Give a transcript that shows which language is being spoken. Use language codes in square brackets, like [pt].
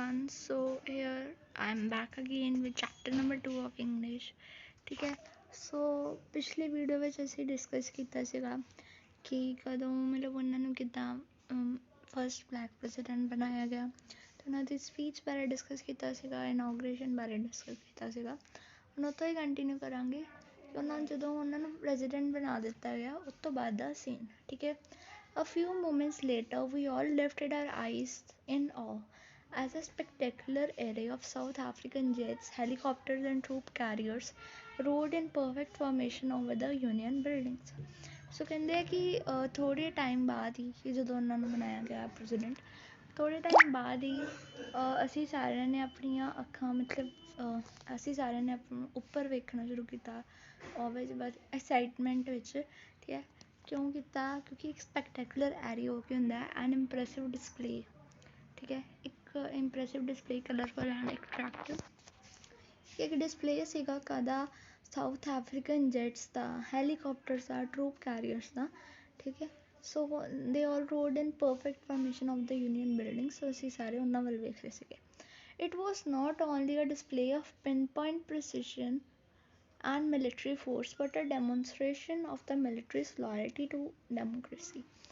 [en] So here I'm back again with chapter number 2 of English. [pa] ठीक है. So ਪਿਛਲੀ video ਵਿੱਚ ਅਸੀਂ ਡਿਸਕਸ ਕੀਤਾ ਸੀਗਾ ਕਿ ਕਦੋਂ ਮਤਲਬ ਉਹਨਾਂ ਨੂੰ ਕਿੱਦਾਂ ਫਸਟ ਬਲੈਕ ਪ੍ਰੈਜ਼ੀਡੈਂਟ ਬਣਾਇਆ ਗਿਆ ਤੇ ਉਹਨਾਂ ਦੀ ਸਪੀਚ ਬਾਰੇ ਡਿਸਕਸ ਕੀਤਾ ਸੀਗਾ, ਇਨੋਗ੍ਰੇਸ਼ਨ ਬਾਰੇ ਡਿਸਕਸ ਕੀਤਾ ਸੀਗਾ. ਹੁਣ ਉਹ ਤੋਂ ਹੀ ਕੰਟੀਨਿਊ ਕਰਾਂਗੇ ਕਿ ਜਦੋਂ ਉਹਨਾਂ ਨੂੰ ਪ੍ਰੈਜ਼ੀਡੈਂਟ ਬਣਾ ਦਿੱਤਾ ਗਿਆ ਉਸ ਤੋਂ ਬਾਅਦ ਦਾ ਸੀਨ. ਠੀਕ ਹੈ. [en] A few moments later, we all lifted our eyes in awe as a spectacular array of South African jets, helicopters, and troop carriers rode in perfect formation over the Union buildings. [pa] So ਕਹਿੰਦੇ ਆ ਕਿ ਥੋੜ੍ਹੇ time ਬਾਅਦ ਹੀ ਕਿ ਜਦੋਂ ਉਹਨਾਂ ਨੂੰ ਬਣਾਇਆ ਗਿਆ ਪ੍ਰੈਜ਼ੀਡੈਂਟ, ਥੋੜ੍ਹੇ ਟਾਈਮ ਬਾਅਦ ਹੀ ਅਸੀਂ ਸਾਰਿਆਂ ਨੇ ਆਪਣੀਆਂ ਅੱਖਾਂ ਅਸੀਂ ਸਾਰਿਆਂ ਨੇ ਉੱਪਰ ਵੇਖਣਾ ਸ਼ੁਰੂ ਕੀਤਾ ਆਲਵੇਜ਼ ਬਸ ਐਕਸਾਈਟਮੈਂਟ ਵਿੱਚ. ਠੀਕ ਹੈ. ਕਿਉਂ ਕੀਤਾ? ਕਿਉਂਕਿ ਇੱਕ ਸਪੈਕਟੈਕੂਲਰ ਐਰੇ ਹੋ ਕੇ ਹੁੰਦਾ [en] An impressive display. [pa] ਠੀਕ ਹੈ. ਇੱਕ impressive display, [en] Colourful and attractive. [pa] ਇੱਕ ਡਿਸਪਲੇ ਸੀਗਾ ਕਾਹਦਾ? ਸਾਊਥ ਅਫਰੀਕਨ ਜੈਟਸ ਦਾ, ਹੈਲੀਕਾਪਟਰਸ ਦਾ, ਟਰੂਪ ਕੈਰੀਅਰਸ ਦਾ. ਠੀਕ ਹੈ. [en] So they all rode in perfect formation of the Union Building. [pa] ਸੋ ਅਸੀਂ ਸਾਰੇ ਉਹਨਾਂ ਵੱਲ ਵੇਖ ਰਹੇ ਸੀਗੇ. [en] It was not only a display of pinpoint precision and military force but a demonstration of the military's loyalty to democracy.